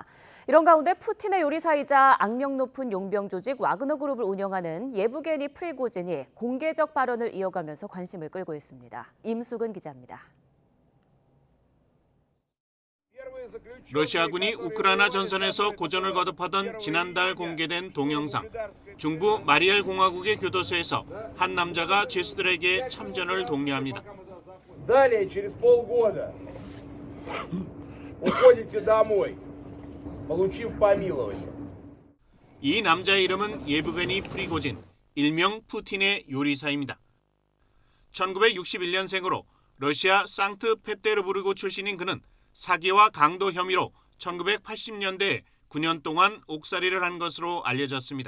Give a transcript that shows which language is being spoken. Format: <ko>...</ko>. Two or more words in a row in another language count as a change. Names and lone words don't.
<ko>이런 가운데 푸틴의 요리사이자 악명 높은 용병 조직 와그너 그룹을 운영하는 예부게니 프리고진이 공개적 발언을 이어가면서 관심을 끌고 있습니다. 임수근 기자입니다. 러시아군이 우크라이나 전선에서 고전을 거듭하던 지난달 공개된 동영상. 중부 마리엘 공화국의 교도소에서 한 남자가 죄수들에게 참전을 독려합니다.</ko> <ru>Далее через полгода уходите домой, получив помилование.</ru> <ko>이 남자의 이름은 예브게니 프리고진, 일명 푸틴의 요리사입니다. 1961년생으로 러시아 상트페테르부르크 출신인 그는 사기와 강도 혐의로 1980년대에 9년 동안 옥살이를 한 것으로 알려졌습니다.</ko>